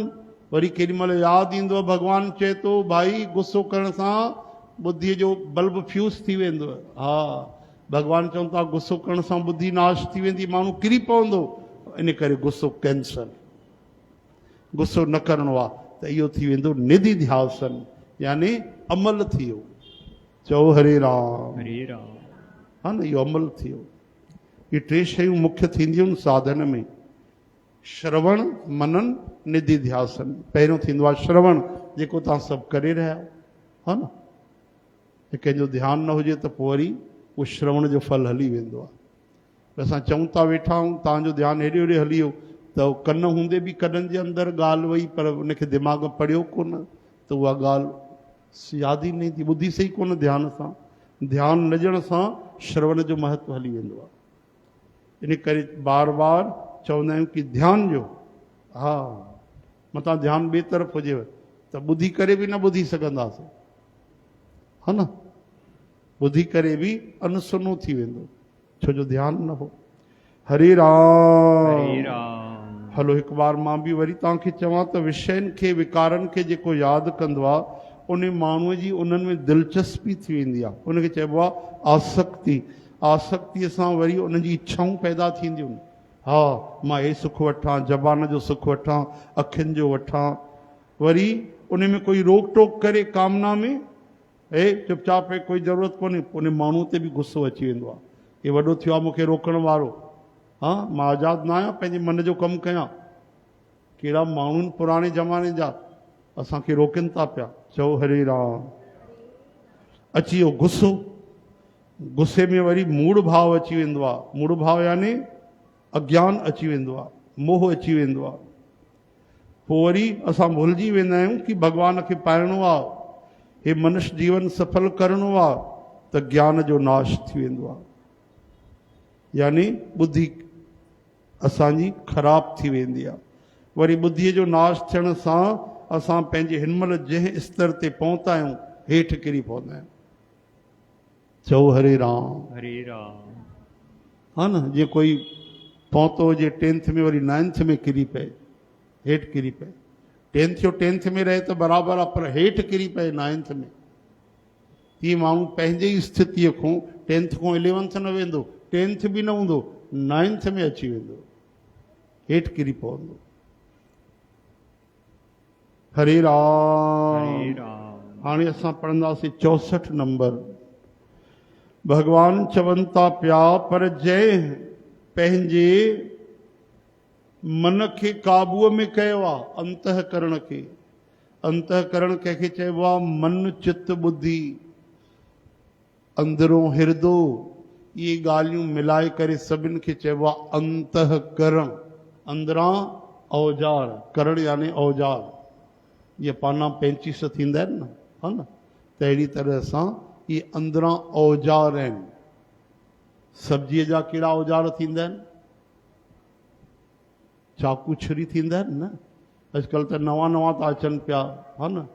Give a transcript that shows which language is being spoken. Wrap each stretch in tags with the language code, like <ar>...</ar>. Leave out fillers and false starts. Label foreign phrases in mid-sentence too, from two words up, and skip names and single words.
<sd>वरी केॾी महिल यादि ईंदो आहे, भॻवानु चए थो भाई गुस्सो करण सां बुद्धीअ जो</sd> <en>bulb fuse</en> <sd>थी वेंदो। हा, भॻवानु चवनि था गुस्सो करण सां बुद्धि नाश थी वेंदी, माण्हू किरी पवंदो, इन करे गुस्सो कैंसल, गुस्सो न करिणो आहे। त इहो थी वेंदो निधि ध्यासन, यानी अमल थी वियो। चओ हरे राम। हरे राम। हा न, इहो अमल थी वियो। इहे 3 शयूं मुख्य थींदियूं आहिनि साधन में, श्रवण, मनन, निधि ध्यासन। पहिरियों थींदो आहे श्रवण, जेको तव्हां सभु करे रहिया आहियो, हा न। कंहिंजो ध्यानु न हुजे त पोइ वरी उहो श्रवण जो फल हली वेंदो आहे। असां चऊं था वेठा आहियूं, तव्हांजो ध्यानु हेॾे होॾे हली वियो, त कन हूंदे बि कननि जे अंदरि ॻाल्हि वई, पर उनखे दिमाग़ में पढ़ियो कोन, त उहा ॻाल्हि यादि ई न ईंदी, ॿुधी सही कोन ध्यान सां। ध्यानु न ॾियण सां श्रवण जो महत्व हली वेंदो आहे। इन करे बार बार चवंदा आहियूं कि ध्यानु ॾियो। हा, मतां ध्यानु ॿिए तरफ़ हुजेव त ॿुधी करे बि न ॿुधी सघंदासीं, हा न, ॿुधी करे बि अनसुनो थी वेंदो, छो जो ध्यानु न हो। हरे राम। हलो हिकु बार मां बि वरी तव्हांखे चवां त विषयनि खे, विकारनि खे जेको यादि कंदो आहे उन माण्हूअ जी उन्हनि में दिलचस्पी थी वेंदी आहे, उनखे चइबो आहे आसक्ति। आसक्तिअ सां वरी उनजी इच्छाऊं पैदा थींदियूं। हा, मां हे सुख वठां, ज़बान जो सुख वठां, अखियुनि जो वठां, वरी उन में कोई रोक टोक करे कामना में, हे चुपचाप है, कोई ज़रूरत कोन्हे, उन माण्हू ते बि गुस्सो अची वेंदो आहे। हे वॾो थियो आहे मूंखे रोकण वारो, हा, मां आज़ादु न आहियां, पंहिंजे मन जो कमु कयां। कहिड़ा माण्हू आहिनि पुराणे ज़माने जा, असांखे रोकनि था पिया। चओ हरे राम। अची वियो गुस्सो, गुस्से में वरी मूड़ भाव अची वेंदो आहे। मूड़ भाव यानी अज्ञान अची वेंदो आहे, मोह अची वेंदो आहे। पोइ वरी असां भुलिजी वेंदा आहियूं कि भॻवान खे पाइणो आहे, हे मनुष्य जीवन सफल करिणो आहे, त ज्ञान जो नाश थी वेंदो आहे, यानी बुद्धि असांजी ख़राब थी वेंदी आहे। वरी बुद्धीअ जो नाश थियण सां असां पंहिंजे हिनमहिल जंहिं स्तर ते पहुता आहियूं हेठि किरी पवंदा आहियूं। चओ हरे राम। हरे राम। हा न, जीअं कोई पहुतो हुजे 10th में, वरी 9th में किरी पए, हेठि किरी पए। 10th में रहे त बराबरि आहे, पर हेठि किरी पए 9th में। तीअं माण्हू पंहिंजे ई स्थितीअ खां 10th खां 11th न वेंदो, 10th बि न हूंदो, 9th में अची वेंदो, हेठि किरी पवंदो। हरे राम। हाणे असां पढ़ंदासीं 64 नंबर। भगवान चवनि था पिया, पर जंहिं पंहिंजे मन खे काबूअ में कयो आहे, अंतःकरण खे। अंतःकरण कंहिंखे चइबो आहे? मन, चित्त, बुद्धि, अंदरो हिरदो, ये ॻाल्हियूं मिलाए करे सभिनि खे चइबो आहे अंतःकरण। अंदरां औजार, करण यानी औजार। ये पाना 35 थींदा आहिनि न, है न। त अहिड़ी तरह सां इहे अंदरां औजार आहिनि। सब्जीअ जा कहिड़ा औजार थींदा आहिनि? चाकू छुरी थींदा आहिनि न। अॼुकल्ह त नवां नवां था अचनि पिया, हा न।</sd>